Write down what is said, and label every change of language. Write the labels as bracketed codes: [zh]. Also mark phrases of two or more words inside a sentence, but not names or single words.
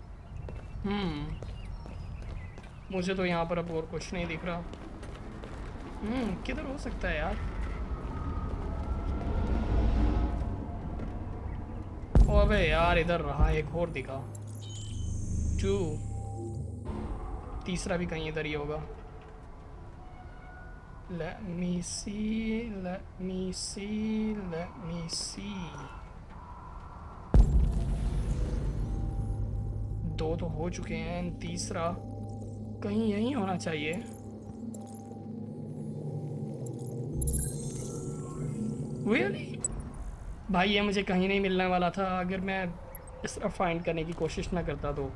[hi] मुझे तो यहाँ पर अब और कुछ नहीं दिख रहा. किधर हो सकता है यार? ओ अबे यार, इधर रहा. एक और दिखा. 2. तीसरा भी कहीं इधर ही होगा. [en] Let me see, let me see, let me see. [hi] 2 तो हो चुके हैं, तीसरा कहीं यहीं होना चाहिए. [en] Really? [hi] भाई ये मुझे कहीं नहीं मिलने वाला था अगर मैं इस तरह फाइंड करने की कोशिश ना करता तो.